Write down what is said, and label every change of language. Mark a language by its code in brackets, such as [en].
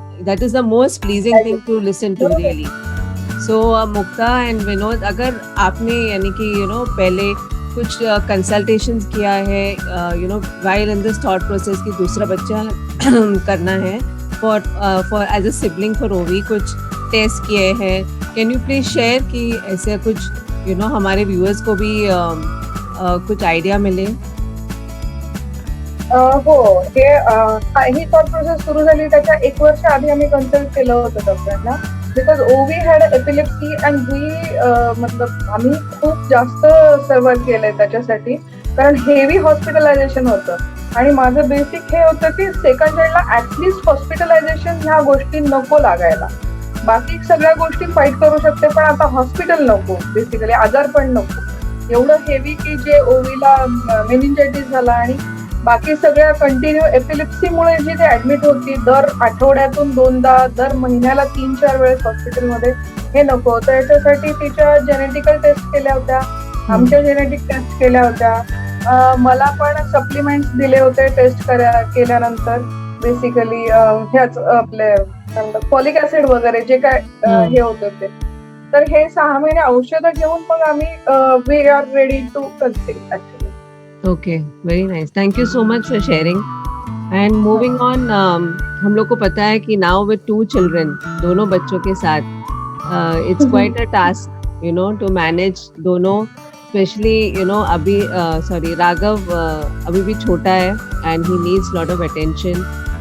[en] That is the most pleasing thing to listen to, really. [hi] So Mukta and Vinod, अगर आपने यानी कि पहले कुछ कंसल्टेशंस किया है [en] while in this thought process [hi] कि दूसरा बच्चा करना है [en] for as a sibling for [hi] ओवी, कुछ टेस्ट किए हैं, [en] can you please share [hi] कि ऐसे कुछ हमारे व्यूअर्स को भी कुछ आइडिया मिले. [mr] हो, ही थॉट प्रोसेस सुरू झाली त्याच्या 1 वर्ष आधी आम्ही कन्सल्ट केलं होतं डॉक्टरांना. [en] because Ovi had epilepsy and [mr] मतलब आम्ही खूप जास्त सर्व्ह केलंय त्याच्यासाठी, कारण हेवी हॉस्पिटलायझेशन होतं. आणि माझं बेसिक हे होतं की सेकंड चाइल्डला ऍटलिस्ट हॉस्पिटलायझेशन ह्या गोष्टी नको लागायला. बाकी सगळ्या गोष्टी फाईट करू शकते, पण आता हॉस्पिटल नको, बेसिकली आजार पण नको. एवढं हेवी की जे ओवीला मेनिंजायटिस झाला आणि बाकी सगळ्या कंटिन्यू एपिलेप्सीमुळे जी ते ऍडमिट होती दर आठवड्यातून 2दा, दर महिन्याला 3-4 वेळेस हॉस्पिटलमध्ये, हे नको होतं. याच्यासाठी तिच्या जेनेटिकल टेस्ट केल्या होत्या, आमच्या जेनेटिक टेस्ट केल्या होत्या. मला पण सप्लिमेंट्स दिले होते टेस्ट केल्यानंतर. बेसिकली ह्याच आपले फॉलिक ऍसिड वगैरे जे काय हे होतं ते. तर हे 6 महिने औषधं घेऊन मग आम्ही [en] We are ready to conceive actually. Okay, very nice. Thank you so much for sharing. And moving on, [hi] हम लोग को पता है कि [en] now with 2 children, [hi] दोनों बच्चों के साथ, [en] It's quite a task to manage दोनों. [hi] स्पेशली अभी राघव अभी भी छोटा है [en] And he needs lot of attention.